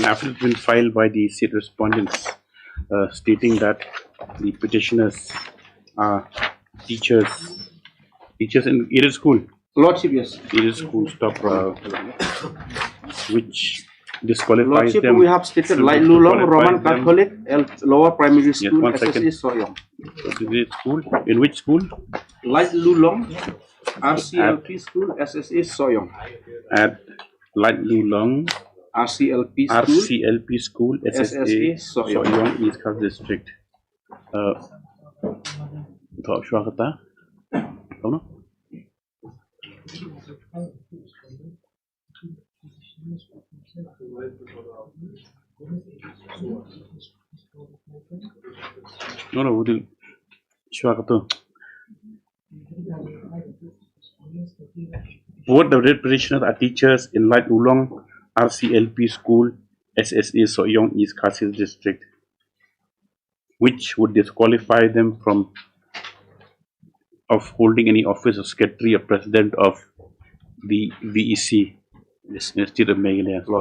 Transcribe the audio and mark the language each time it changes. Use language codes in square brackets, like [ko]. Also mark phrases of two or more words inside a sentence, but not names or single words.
[en] An affidavit has been filed by the state respondents stating that the petitioners are teachers in aided school. Lordship, yes. Aided school stop, which disqualifies Lordship, them. we have stated Light Lulong, Roman disqualifies them. Catholic, Lower Primary Yes, School, 1 SSE second. Soyong. Aided school? In which school? Light Lulong, RCLP School, SSE Soyong. At Light Lulong RCLP School, RCLP School, SSA, SSA, Soyong. Soyong, East Coast District. Thọ Shua Kata? Tahu no? No, Udil Shua Kata. Both the red petitioners are teachers in Light Ulong RCLP School, SSA Soyong East Khasis District, which would disqualify them from holding any office of secretary or president of the VEC, this State of Meghalaya.